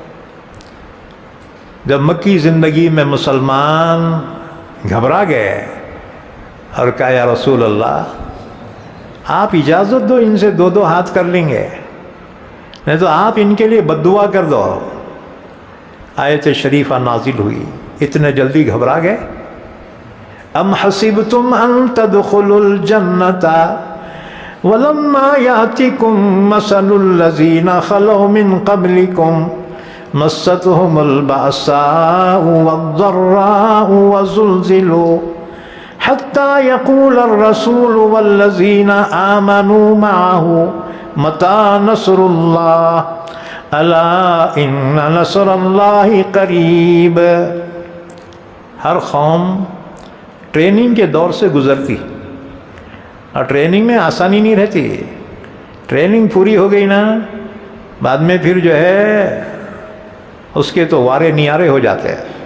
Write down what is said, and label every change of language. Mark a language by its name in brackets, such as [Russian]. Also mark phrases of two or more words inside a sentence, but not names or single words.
[Hindi] जब मक्की ज़िंदगी में मुसलमान घबरा गए और कहा [Arabic] يا رسول الله [Hindi] आप इजाज़त दो, इनसे दो दो हाथ कर लेंगे, नहीं तो आप इनके लिए बद्दुआ कर दो। आयत शरीफा नाजिल हुई, इतने जल्दी घबरा गए। [Arabic] أم حسبتم أن تدخلوا الجنة ولما يأتكم مثل الذين خلوا من قبلكم مستهم البأساء والضراء وزلزلوا حتى يقول الرسول والذين آمنوا معه متى نصر الله ألا إن نصر الله قريب. [Hindi] हर कौम ट्रेनिंग के दौर से गुजरती, और ट्रेनिंग में आसानी नहीं रहती। ट्रेनिंग पूरी हो गई ना, बाद में फिर जो है उसके तो वारे नियारे हो जाते हैं।